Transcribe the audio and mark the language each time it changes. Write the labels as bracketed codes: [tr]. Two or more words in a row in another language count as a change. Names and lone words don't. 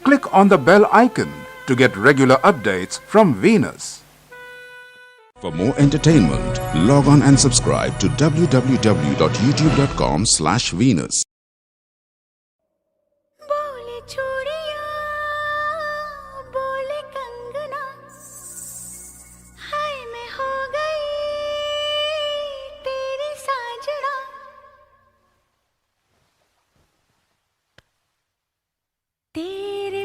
[en] on the bell icon to get regular updates from Venus. For more entertainment, log on and subscribe to www.youtube.com/Venus. [hi] बोले चूड़ियां बोले कंगना हाय मैं हो गई तेरी साजना तेरे